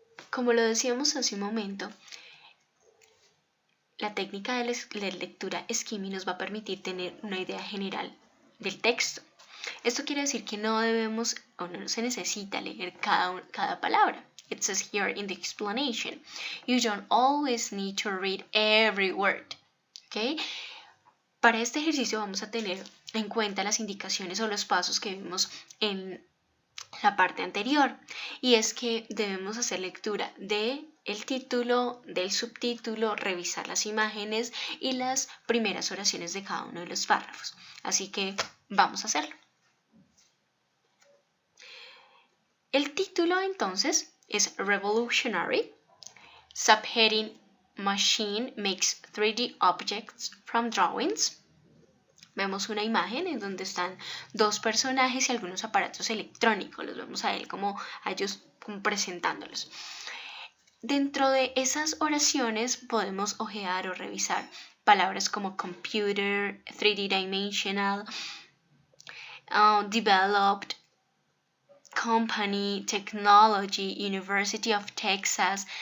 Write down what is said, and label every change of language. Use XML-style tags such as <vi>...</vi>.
<es>Como lo decíamos hace un momento, la técnica de lectura skimming nos va a permitir tener una idea general del texto. Esto quiere decir que no debemos o no se necesita leer cada palabra.</es> <en>It says here in the explanation, you don't always need to read every word. ¿Okay?</en> <es>Para este ejercicio vamos a tener en cuenta las indicaciones o los pasos que vimos en la parte anterior, y es que debemos hacer lectura del título, del subtítulo, revisar las imágenes y las primeras oraciones de cada uno de los párrafos. Así que vamos a hacerlo. El título entonces es Revolutionary.</es> <en>Subheading Machine makes 3D objects from drawings.</en> <es>Vemos una imagen en donde están dos personajes y algunos aparatos electrónicos. Los vemos a ellos como presentándolos. Dentro de esas oraciones podemos ojear o revisar palabras como</es> <en>computer, 3D dimensional, developed, company, technology,</en> <es>University of Texas.</es>